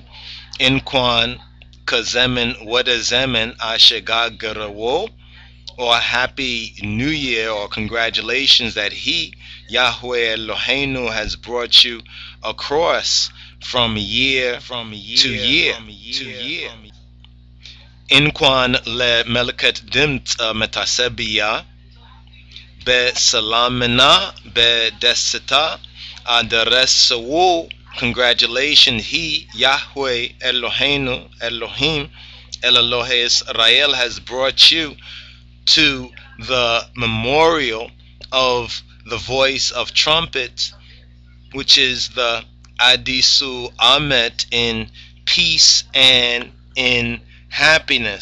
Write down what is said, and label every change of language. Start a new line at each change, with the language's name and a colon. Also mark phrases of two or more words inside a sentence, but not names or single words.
Amharic: እንኳን ከዘመን ወደዘመን አሸጋገረዎ,
English: or Happy New Year, or congratulations that he,
Hebrew: Yahweh Eloheinu,
English: has brought you across from year to year.
Amharic: እንኳን ለ መለከት ድምፅ መታሰቢያ በ ሰላምና በ ደስታ አደረሰዎ.
English: Congratulations, he,
Hebrew: Yahweh Eloheinu, Elohim, Elohe Israel,
English: has brought you to the memorial of the voice of trumpets, which is the
Amharic: አዲሱ ዓመት,
English: in peace and in happiness.